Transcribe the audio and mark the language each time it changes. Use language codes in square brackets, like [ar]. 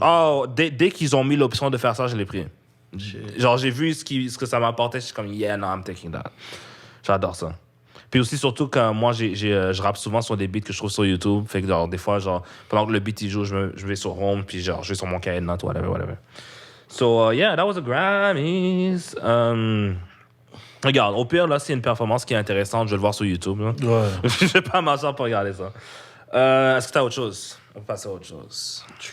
[fr] oh, dès qu'ils ont mis l'option de faire ça, je l'ai pris. [en] Shit. [fr] Genre, j'ai vu ce que ça m'apportait, je suis comme, [en] yeah, no, I'm taking that. [fr] J'adore ça. Puis aussi, surtout quand moi, je rappe souvent sur des beats que je trouve sur YouTube. Fait que genre, des fois, genre, pendant que le beat il joue, je vais sur Home, puis genre, je vais sur mon cahier de notes, whatever. [en] So, yeah, that was the Grammys. [fr] Regarde, au pire, là, c'est une performance qui est intéressante, je vais le voir sur YouTube. Là. Ouais. Je vais pas m'asseoir pour regarder ça. Est-ce que t'as autre chose? On peut passer à autre chose.